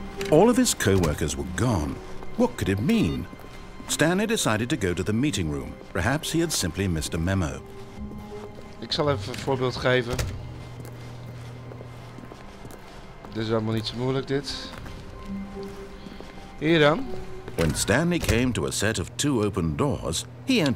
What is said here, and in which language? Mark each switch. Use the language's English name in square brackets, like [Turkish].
[English] All of his co-workers were gone. What could it mean? Stanley decided to go to the meeting room. Perhaps he had simply missed a memo. [Dutch] ik zal even een voorbeeld geven. Dit is allemaal niet zo moeilijk, dit. Hier dan. [English] When Stanley came to a set of 2 open doors, he entered